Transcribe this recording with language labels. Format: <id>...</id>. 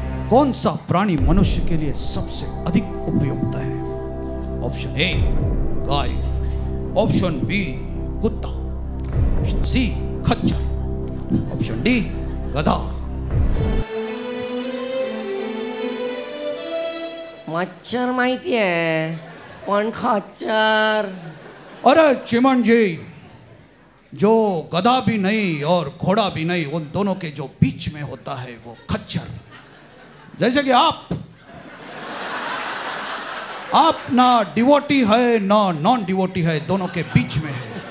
<hi>कौन सा प्राणी मनुष्य के लिए सबसे अधिक उपयुक्त है? Option A guy, option B कुत्ता, ऑप्शन सी खच्चर, ऑप्शन डी गधा।</hi> <mr>मच्छर माहिती आहे, पण खच्चर।</mr> <hi>अरे चिमन जी, जो गधा भी नहीं और घोड़ा भी नहीं, उन दोनों के जो बीच में होता है वो खच्चर। जैसे कि आप ना डिवोटी है ना नॉन डिवोटी है, दोनों के बीच में है।</hi>